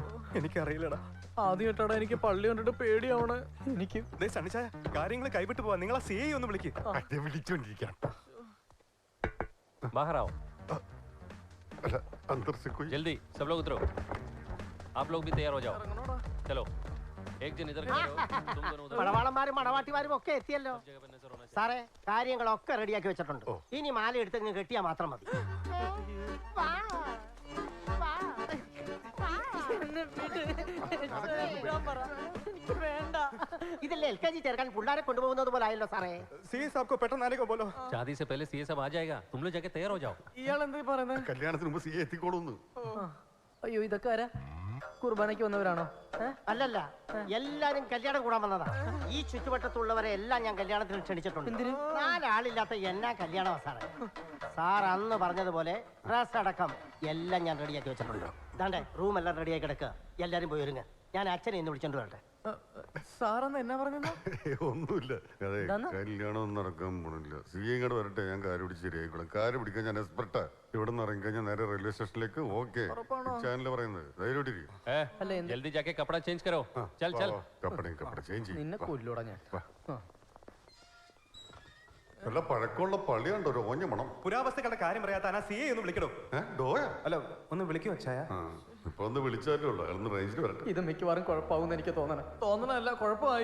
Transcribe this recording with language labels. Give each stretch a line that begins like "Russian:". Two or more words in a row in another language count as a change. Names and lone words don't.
Malayalam: എനിക്കറിയില്ലടാ. ആദ്യമായിട്ടാണ് എനിക്ക് പള്ളി കണ്ടിട്ട് പേടിയാവണ. എനിക്ക് സണ്ണിച്ചായ കാര്യങ്ങൾ കൈവിട്ട് പോവാ. നിങ്ങൾ ആ സി ഐ ഒന്ന് വിളിക്ക്. വിളിച്ചോണ്ടിരിക്കാം.
Hindi: बाहर आओ। अंदर से कोई जल्दी सब लोग उतरो। आप लोग भी तैयार हो जाओ। चलो, एक जन इधर खड़े हो, तुम दोनों उधर।
Malayalam: മണവാളന്മാരും മണവാട്ടിമാരും ഒക്കെ എത്തിയല്ലോ സാറേ. കാര്യങ്ങളൊക്കെ റെഡിയാക്കി വെച്ചിട്ടുണ്ട്. ഇനി മാല എടുത്ത് കെട്ടിയാ മാത്രം മതി. ഇതല്ലേ LKG ചേർക്കാൻ പിള്ളേരെ കൊണ്ടുപോകുന്നത് പോലെ ആയല്ലോ സാറേ.
Hindi: सी साब को പെട്ടെന്ന് आने को बोलो. शादी से पहले सीए सब आ जाएगा, तुम लोग जाके तैयार हो जाओ।
Malayalam: ഇയാൾ എന്താ പറയുന്നത്? കല്യാണത്തിന് മുമ്പ് സിയെ എത്തിക്കോളൂന്ന്. അയ്യോ, ഇതൊക്കെ ആരാ? കുർബാനയ്ക്ക് വന്നവരാണോ? അല്ലല്ല, എല്ലാരും കല്യാണം കൂടാൻ വന്നതാ. ഈ ചുറ്റുവട്ടത്തുള്ളവരെ എല്ലാം ഞാൻ കല്യാണത്തിന് ക്ഷണിച്ചിട്ടുണ്ട്. 4 ആളില്ലാത്ത എന്നാ കല്യാണമാ സാറേ. സാർ അന്ന് പറഞ്ഞതുപോലെ ഡ്രസ് അടക്കം എല്ലാം ഞാൻ റെഡിയാക്കി വെച്ചിട്ടുണ്ട്. ഇതാണ്ടേ റൂം എല്ലാം റെഡിയാക്കി കിടക്കുക. എല്ലാരും പോയി ഒരുങ്ങ. ഞാൻ അച്ഛനെ ഇന്ന് വിളിച്ചോണ്ട് വരട്ടെ. സാറെന്ന് എന്നാ പറഞ്ഞത്? ഒന്നുമില്ല. അതെ, കല്യാണം നടക്കാൻ പോണില്ല. സിയെ ഇങ്ങോട്ട് വരട്ടെ, ഞാൻ കാര്യം പിടിച്ച് ശരിയായിക്കോളാം. കാര്യം പിടിക്കാൻ ഞാൻ എക്സ്പെർട്ടാ. ഇവിടെ നിന്ന് ഇറങ്ങി കഴിഞ്ഞാൽ നേരെ റെയിൽവേ സ്റ്റേഷനിലേക്ക്. ഓക്കെ, ചാനലിൽ പറയുന്നത് ധൈര്യമായിട്ടിരിക്കും.
Hindi: जल्दी जाके कपड़ा चेंज करो। चल चल। कपड़ा चेंज
Malayalam: നിന്നെ കൊല്ലൂടാ ഞാൻ. നല്ല പഴക്കമുള്ള പള്ളിയുണ്ടോ? ഒരു ഓഞ്ഞ മണം. പുരാവസ്തുക്കളുടെ കാര്യം പറയാത്ത സി ഐ ഒന്ന് വിളിക്കണോ? ഡോയ അല്ല, ഒന്ന് വിളിക്കോ അച്ചായ. ഇപ്പൊ ഒന്ന് വിളിച്ചാലേ ഉള്ളൂ. അയാളൊന്ന് റേഞ്ചിൽ വരട്ടെ. ഇത് മിക്കവാറും കുഴപ്പമാകുന്ന എനിക്ക് തോന്നണല്ല. കുഴപ്പമായി.